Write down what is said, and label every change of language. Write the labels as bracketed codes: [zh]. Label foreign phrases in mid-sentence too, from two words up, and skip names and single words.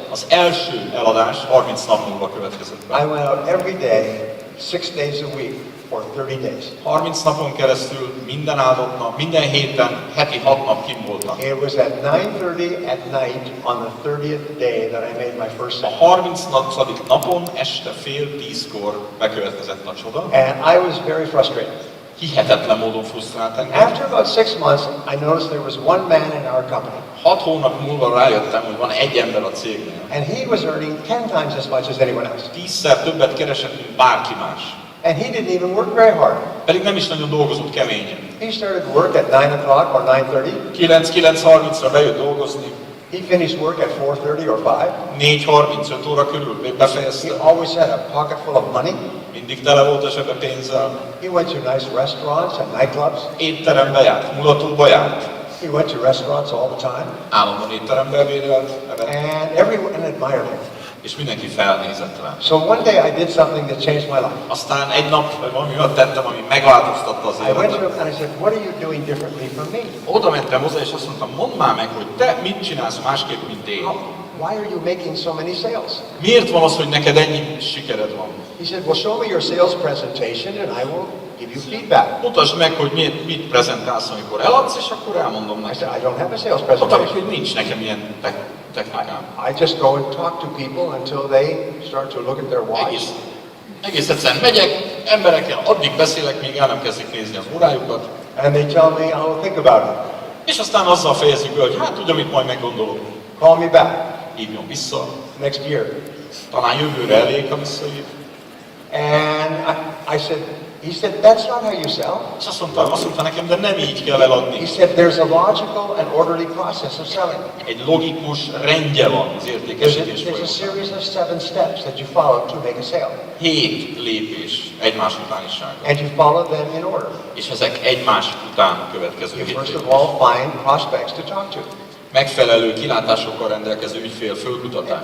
[hu] Az első eladás 30 nap múlva következett be. [en] I went out every day, 6 days a week for 30 days. [hu] 30 napon keresztül, minden áldott nap, minden héten, heti 6 nap kint voltam. [en] It was at 9:30 at night on the 30th day that I made my first [hu] A [en] sale. [hu] 30. napon este fél 10-kor bekövetkezett a csoda. [en] And I was very frustrated. [hu] Hihetetlen módon frusztrált engem. [en] After about 6 months, I noticed there was one man in our company. [hu] 6 hónap múlva rájöttem, hogy van egy ember a cégnél. [en] And he was earning 10 times as much as anyone else. [hu] 10-szer többet keresett, mint bárki más. [en] And he didn't even work very hard. [hu] Pedig nem is nagyon dolgozott keményen. [en] He started work at 9 o'clock or 9:30. [hu] 9-9:30-ra bejött dolgozni. [en] He finished work at 4:30 or 5. [hu] 4:35 óra körül [en] He [hu] befejezte. [en] always had a pocket full of money. [hu] Mindig tele volt a zsebe pénzzel. [en] He went to nice restaurants and nightclubs. [hu] Étterembe járt, mulatóba járt. [en] He went to restaurants all the time. [hu] Állandóan étterembe ebédelt, evett, [en] And everyone admired him. [hu] és mindenki felnézett rá. [en] So one day I did something that changed my life. [hu] Aztán egy nap valami olyat tettem, ami megváltoztatta az [en] I went to [hu] életet. [en] him and I said, what are you doing differently from me? [hu] Oda mentem hozzá, és azt mondtam, mondd már meg, hogy te mit csinálsz másképp, mint én. [en] Why are you making so many sales? [hu] Miért van az, hogy neked ennyi sikered van? [en] He said, well, show me your sales presentation and I will give you feedback. [hu] Mutasd meg, hogy mit prezentálsz, amikor eladsz, és akkor elmondom [en] I [hu] neked. [en] said, I don't have a sales [hu] Mondtam, [en] presentation. [hu] hogy nincs nekem ilyen technikám. [en] I just go and talk to people until they start to look at their watch. [hu] Egész egyszerűen megyek, emberekkel addig beszélek, míg el nem kezdik nézni az órájukat, [en] And they tell me, I will think about it. [hu] és aztán azzal fejezzük be, hogy hát tudja, mit majd meggondolok. [en] Call me back [hu] Hívjon vissza, [en] next year. [hu] talán jövőre elég, ha visszahív. [en] And he said, that's not how you sell. [hu] És azt mondta nekem, de nem így kell eladni. [en] He said, there's a logical and orderly process of selling. [hu] Egy logikus rendje van az értékesítés [en] There's a [hu] folyamatában. [en] series of 7 steps that you follow to make a sale. [hu] 7 lépés egymás utánisága. [en] And you follow them in order. [hu] És ezek egymás után következő [en] You [hu] 7 [en] first of [hu] lépés. [en] all find prospects to talk to. [hu] Megfelelő kilátásokkal rendelkező ügyfél fölkutatás.